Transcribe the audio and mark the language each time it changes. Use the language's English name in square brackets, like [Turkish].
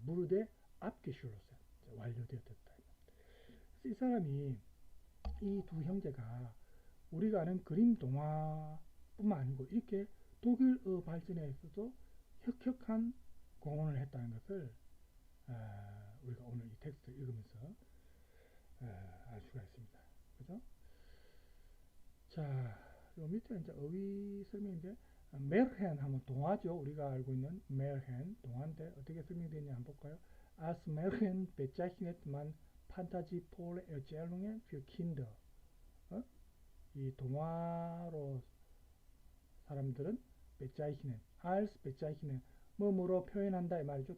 [Korean] 무르데 압게슐로스 완료되어졌다. 이 사람이 이 두 형제가 우리가 아는 그림 동화뿐만 아니고 이렇게 독일어 발전에 있어서 혁혁한 공헌을 했다는 것을 우리가 오늘 이 텍스트를 읽으면서 알 수가 있습니다. 그죠? 자, 요 밑에 이제 어휘 설명인데 메르헨 하면 동화죠. 우리가 알고 있는 메르헨 동화인데 어떻게 설명되냐 한번 볼까요? [German] Als Märchen bezeichnet man fantasievolle Erzählungen für Kinder. [Korean] 이 동화로 사람들은 bezeichnen, als bezeichnen 뭐뭐로 표현한다 이 말이죠.